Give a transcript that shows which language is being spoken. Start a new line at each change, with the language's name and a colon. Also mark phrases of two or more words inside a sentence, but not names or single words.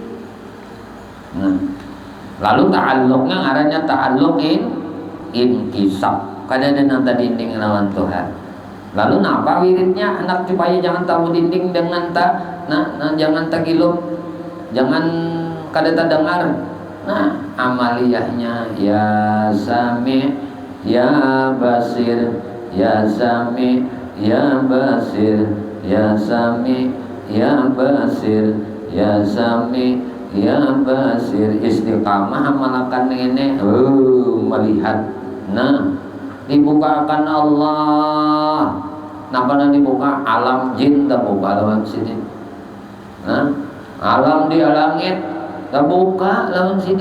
Banjar: Nah, lalu ta'alluqnya arahnya ta'alluq inkisab. Kada ada nang dinding lawan Tuhan. Lalu napa wiridnya anak supaya jangan tahu dinding dengan jangan tagilub, jangan kada terdengar. Nah, amaliyahnya
Arabic: يا سميع يا بصير، يا سميع يا بصير، يا سميع يا بصير، يا سميع يا بصير.
Banjar: Istiqamah malakan ini melihat. Nah, dibukakan Allah. Napa nang dibuka? Alam jin terbuka lawan sini. Nah, alam di langit terbuka lawan sini.